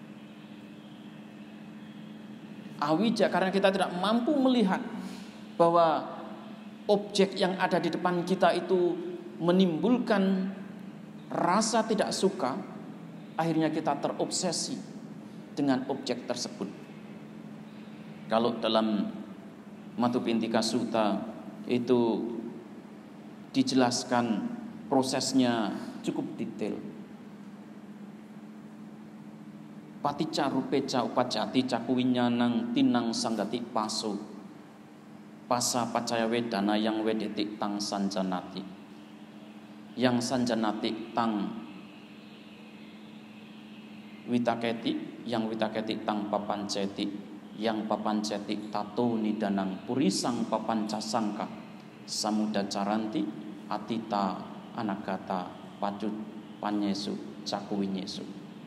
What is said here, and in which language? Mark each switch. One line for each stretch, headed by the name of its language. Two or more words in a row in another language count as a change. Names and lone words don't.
Indonesian: Awija, karena kita tidak mampu melihat bahwa objek yang ada di depan kita itu menimbulkan rasa tidak suka, akhirnya kita terobsesi dengan objek tersebut. Kalau dalam Madhupintika Sutta itu dijelaskan prosesnya cukup detail.
Pali: Paticca rupeca upajati cakuwinyanang tinang sanggati paso pasa pacaya wedana yang wedetik tang sanjanati, yang sanjanati tang witaketi, yang witaketi tang papanceti, yang papanceti tato nidanang purisang papancasangka samudacaranti atita anagata pacut panyesu cakuwinyesu.